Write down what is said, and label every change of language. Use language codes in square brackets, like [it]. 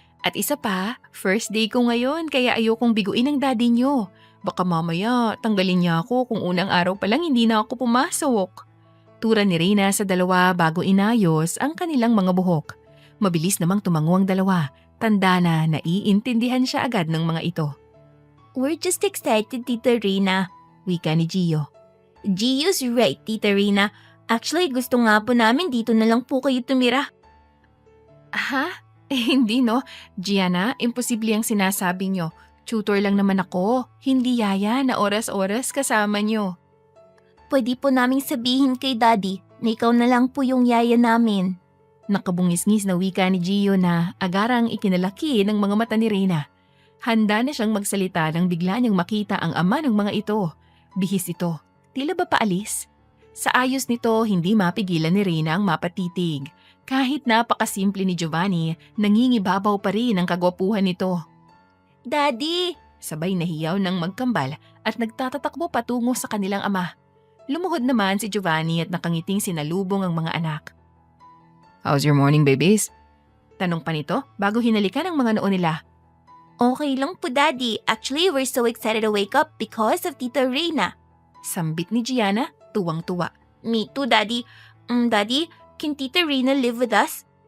[tl] At isa pa, first day ko ngayon kaya ayokong biguin ang daddy niyo. Baka mamaya tanggalin niya ako kung unang araw pa lang hindi na ako pumasok. Tura ni Reyna sa dalawa bago inayos ang kanilang mga buhok. Mabilis namang tumango ang dalawa. Tanda na naiintindihan siya agad ng mga ito. [en] We're just excited, Tita Reyna. [tl] Wika ni Gio. [en] Gio's right, [tl] Tita Reyna. Actually, gusto nga po namin dito na lang po kayo tumira. Ha? Hindi no. Gianna, imposible ang sinasabi niyo. Tutor lang naman ako. Hindi yaya na oras-oras kasama niyo. Pwede po naming sabihin kay Daddy na ikaw na lang po yung yaya namin. Nakabungis-ngis na wika ni Gio na agarang ikinalaki ng mga mata ni Reyna. Handa na siyang magsalita nang bigla niyang makita ang ama ng mga ito. Bihis ito. Tila ba paalis? Sa ayos nito, hindi mapigilan ni Reyna ang mapatitig. Kahit napakasimple ni Giovanni, nangingibabaw pa rin ang kagwapuhan nito. Daddy! Sabay nahiyaw ng magkambal at nagtatatakbo patungo sa kanilang ama. Lumuhod naman si Giovanni at nakangiting sinalubong ang mga anak. [en] How's your morning, babies? [tl] Tanong pa nito bago hinalikan ang mga noo nila. Okay lang po, Daddy. [en] Actually, we're so excited to wake up because of Tita Reyna. [tl] Sambit ni Gianna, tuwang-tuwa. [en] Me too, Daddy. Daddy, can Tita Reyna live with us?